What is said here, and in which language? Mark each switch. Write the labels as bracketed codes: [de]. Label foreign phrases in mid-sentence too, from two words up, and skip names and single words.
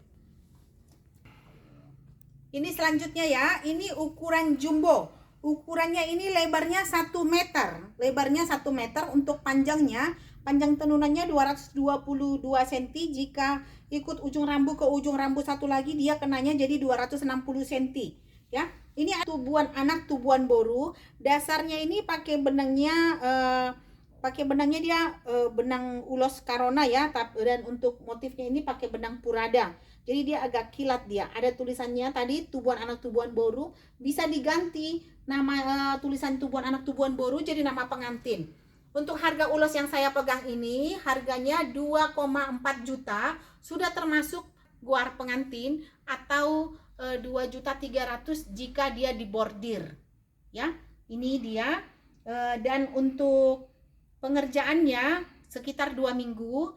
[id] Ini selanjutnya ya, ini ukuran jumbo. Ukurannya ini lebarnya 1 meter. Lebarnya 1 meter, untuk panjangnya, panjang tenunannya 222 cm. Jika ikut ujung rambu ke ujung rambu satu lagi, dia kenanya jadi 260 cm. Ya, Ini [bbc] tubuhan anak tubuhan boru. [id] Dasarnya ini pakai benangnya dia benang ulos karona ya, dan untuk motifnya ini pakai benang purada. Jadi dia agak kilat dia. Ada tulisannya tadi [bbc] tubuhan anak tubuhan boru, [id] bisa diganti nama tulisan [bbc] tubuhan anak tubuhan boru [id] jadi nama pengantin. Untuk harga ulos yang saya pegang ini harganya 2,4 juta, sudah termasuk guar pengantin atau 2.300.000 jika dia dibordir. Ya, ini dia. Dan untuk pengerjaannya sekitar 2 minggu.